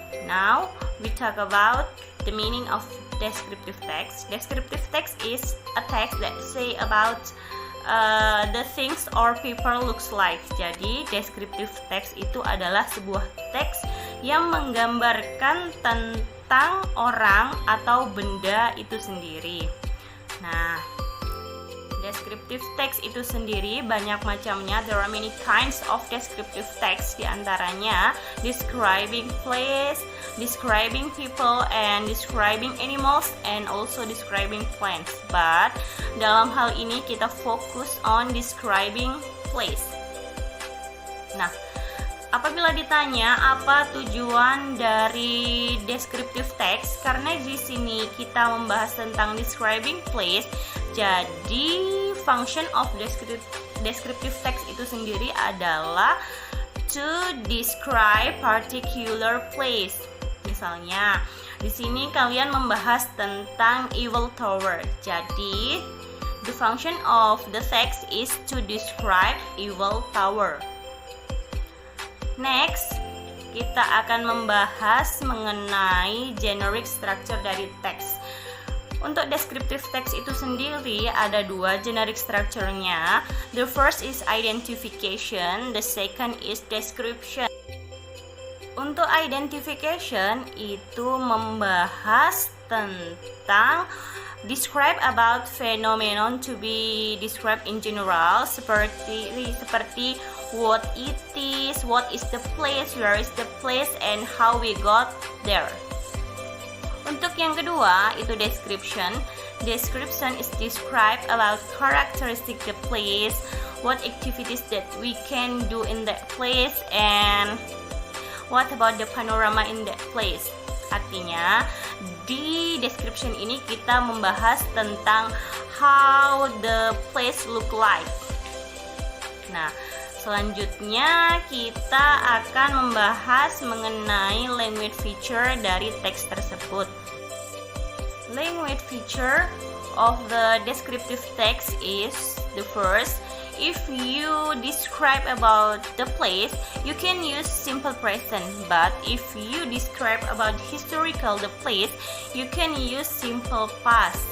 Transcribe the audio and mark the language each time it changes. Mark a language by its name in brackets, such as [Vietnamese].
[English] Now we talk about the meaning of descriptive text. Descriptive text is a text that say about the things or people looks like. [Indonesian] Jadi descriptive text itu adalah sebuah teks yang menggambarkan tentang orang atau benda itu sendiri. Nah, descriptive text itu sendiri banyak macamnya. [English] There are many kinds of descriptive text, [Indonesian] diantaranya [English] describing place, describing people, and describing animals, and also describing plants. But [Indonesian] dalam hal ini kita fokus [English] on describing place. [Indonesian] Nah, apabila ditanya apa tujuan dari descriptive text, karena di sini kita membahas tentang describing place, jadi function of descriptive text itu sendiri adalah [English] to describe particular place. [Indonesian] Misalnya, di sini kalian membahas tentang Eiffel Tower. Jadi, [English] the function of the text is to describe Eiffel Tower. [Indonesian] Next, kita akan membahas mengenai generic structure dari teks. Untuk descriptive text itu sendiri ada dua generic structure-nya. [English] The first is identification, the second is description. [Indonesian] Untuk [English] identification [Indonesian] itu membahas tentang [English] describe about phenomenon to be described in general, [Indonesian] seperti [English] what it is, what is the place, where is the place, and how we got there. [Indonesian] Untuk yang kedua itu description. [English] Description is describe about characteristic the place, what activities that we can do in that place, and what about the panorama in that place. [Indonesian] Artinya, di description ini kita membahas tentang [English] how the place look like. [Indonesian] Nah, selanjutnya kita akan membahas mengenai language feature dari teks tersebut. [English] Language feature of the descriptive text is the first. If you describe about the place, you can use simple present. But if you describe about historical the place, you can use simple past.